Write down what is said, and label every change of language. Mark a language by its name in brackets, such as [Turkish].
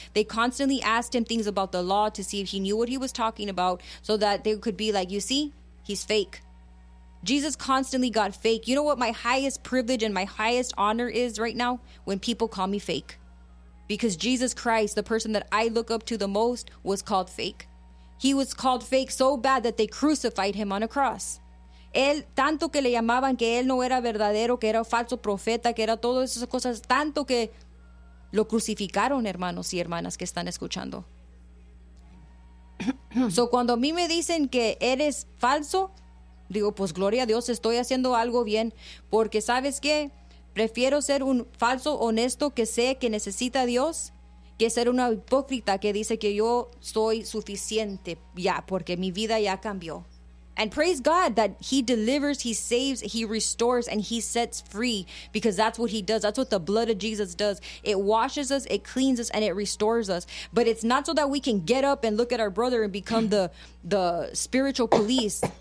[English] They constantly asked him things about the law to see if he knew what he was talking about so that they could be like, you see, he's fake. Jesus constantly got fake. You know what my highest privilege and my highest honor is right now? When people call me fake. Because Jesus Christ, the person that I look up to the most, was called fake. He was called fake so bad that they crucified him on a cross. [Spanish] Él, tanto que le llamaban que él no era verdadero, que era falso profeta, que era todas esas cosas, tanto que lo crucificaron, hermanos y hermanas que están escuchando. So cuando a mí me dicen que eres falso, digo, pues gloria a Dios, estoy haciendo algo bien, porque ¿sabes qué? Prefiero ser un falso honesto que sé que necesita a Dios que ser una hipócrita que dice que yo soy suficiente ya porque mi vida ya cambió. [English] And praise God that he delivers, he saves, he restores, and he sets free, because that's what he does. That's what the blood of Jesus does. It washes us, it cleans us, and it restores us. But it's not so that we can get up and look at our brother and become the spiritual police.